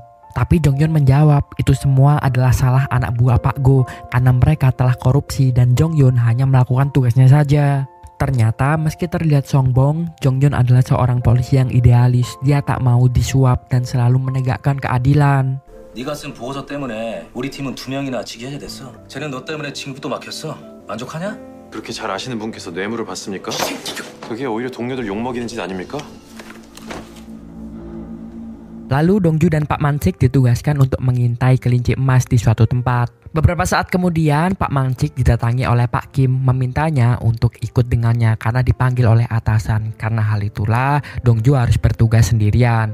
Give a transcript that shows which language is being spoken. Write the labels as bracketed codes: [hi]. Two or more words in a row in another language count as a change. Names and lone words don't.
[id] Tapi Jonghyun menjawab itu semua adalah salah anak buah Pak Go karena mereka telah korupsi dan Jonghyun hanya melakukan tugasnya saja. Ternyata meski terlihat sombong, Jonghyun adalah seorang polisi yang idealis. Dia tak mau disuap dan selalu menegakkan keadilan. [ko] 네가 쓴 보고서 때문에 우리 팀은 2명이나 직위해야 됐어. 쟤는 너 때문에 진급도 막혔어. 만족하냐? 그렇게 잘 아시는 분께서 뇌물을 받습니까? 그게 오히려 동료들 욕먹이는 짓 아닙니까? [id] Lalu Dongju dan Pak Mansik ditugaskan untuk mengintai kelinci emas di suatu tempat. Beberapa saat kemudian Pak Mansik didatangi oleh Pak Kim memintanya untuk ikut dengannya karena dipanggil oleh atasan. Karena hal itulah Dongju harus bertugas sendirian.